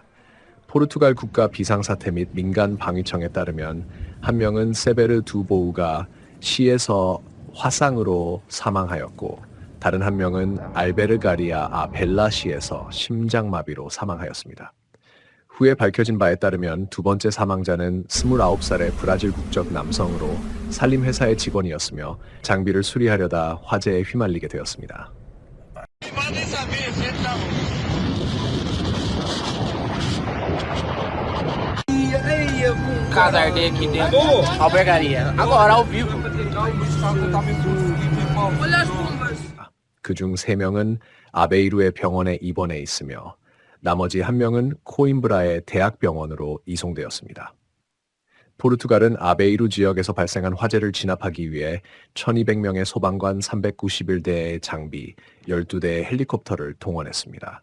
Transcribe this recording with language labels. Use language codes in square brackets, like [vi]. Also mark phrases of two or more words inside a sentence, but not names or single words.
[ko] 포르투갈 국가 비상사태 및 민간 방위청에 따르면 한 명은 세베르 두보우가 시에서 화상으로 사망하였고 다른 한 명은 알베르가리아 벨라시에서 심장마비로 사망하였습니다. 후에 밝혀진 바에 따르면 두 번째 사망자는 29살의 브라질 국적 남성으로 산림회사의 직원이었으며 장비를 수리하려다 화재에 휘말리게 되었습니다. [pt] Casa ardei aqui dentro. Albergaria. Agora, ao vivo. Olha as bombas. [ko] 그중 3명은 아베이루의 병원에 입원해 있으며 나머지 1명은 코임브라의 대학병원으로 이송되었습니다. 포르투갈은 아베이루 지역에서 발생한 화재를 진압하기 위해 1200명의 소방관 391대의 장비, 12대의 헬리콥터를 동원했습니다.